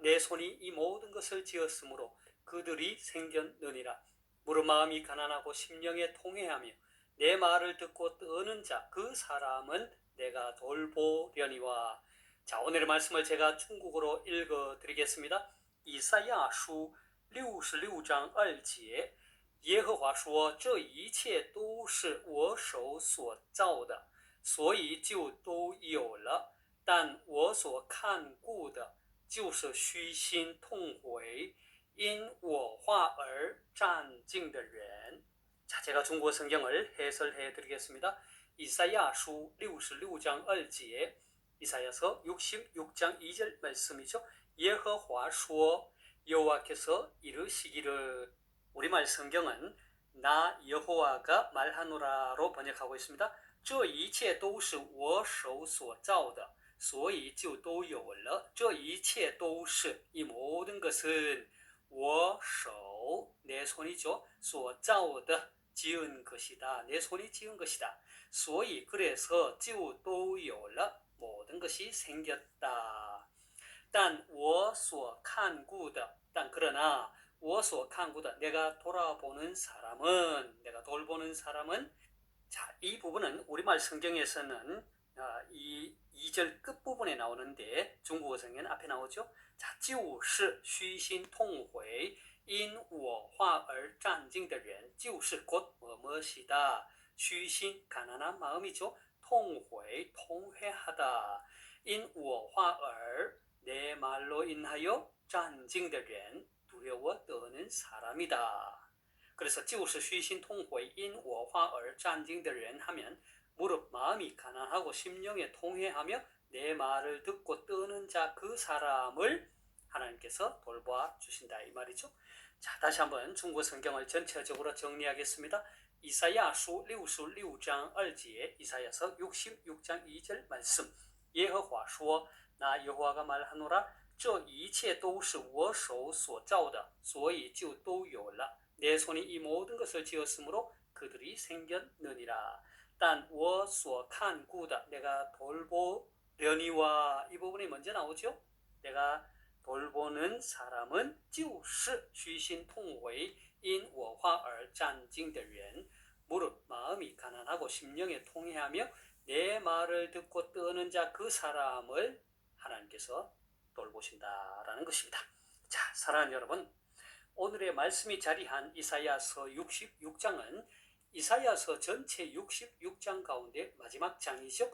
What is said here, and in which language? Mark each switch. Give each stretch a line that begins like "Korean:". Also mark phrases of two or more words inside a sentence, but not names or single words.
Korean: 내 손이 이 모든 것을 지었으므로 그들이 생겼느니라. 무릇 마음이 가난하고 심령에 통회하며 내 말을 듣고 떠는 자 그 사람은 내가 돌보려니와. 자, 오늘의 말씀을 제가 중국어로 읽어 드리겠습니다.
Chinese: 이사야书66章2节耶和华说这一切都是我手所造的，所以就都有了，但我所看顾的就是虚心痛悔因我话而战敬的人。
Korean: 자, 제가 중국어 성경을 해설해 드리겠습니다. 이사야书 66장 2절, 이사야서 66장 2절 말씀이죠.
Chinese: 耶和华说,
Korean: 여호와께서 이르시기를. 우리말 성경은 나 여호와가 말하노라로 번역하고 있습니다.
Chinese: 这一切都是我手所造的，所以就都有了。这一切都是
Korean: 이 모든 것은
Chinese: 我手
Korean: 내 손이죠.
Chinese: 所造的
Korean: 지은 것이다. 내 손이 지은 것이다. 所以 그래서
Chinese: 就都有了
Korean: 모든 것이 생겼다.
Chinese: 但我所看顾的
Korean: 但그러나
Chinese: 我所看顾的
Korean: 내가 돌아보는 사람은 내가 돌보는 사람은. 자, 이 부분은 우리말 성경에서는 이 2절 끝부분에 나오는데 중국어 성경은 앞에 나오죠. 자,
Chinese: 就是虚心痛悔因我话而战敬的人，就是
Korean: 곧 뭐뭐시다. 虚心 가난한 마음이죠. 痛悔 통회하다.
Chinese: 因我话而
Korean: 내 말로 인하여
Chinese: 战敬的人
Korean: 두려워 떠는 사람이다. 그래서
Chinese: 就是虚心痛悔因我话而战敬的人
Korean: 하면 무릇 마음이 가난하고 심령에 통회하며 내 말을 듣고 떠는 자 그 사람을 하나님께서 돌보아 주신다 이 말이죠. 자, 다시 한번 중국 성경을 전체적으로 정리하겠습니다. 이사야书 66장 2절, 이사야서 66장 2절 말씀.
Chinese: 耶和华说,
Korean: 나 여호와가 말하노라.
Chinese: 这一切都是我手所造的，所以就都有了。
Korean: 내 손이 이 모든 것을 지었으므로 그들이 생겼느니라.
Chinese: 但我所看顾的
Korean: 내가 돌보려니와 이 부분이 먼저 나오죠. 내가 돌보는 사람은
Chinese: 就是虚心痛悔因我话而战敬的人
Korean: 무릇 마음이 가난하고 심령에 통회하며 내 말을 듣고 떠는 자 그 사람을 하나님께서 돌보신다라는 것입니다. 자, 사랑하는 여러분, 오늘의 말씀이 자리한 이사야서 66장은 이사야서 전체 66장 가운데 마지막 장이죠.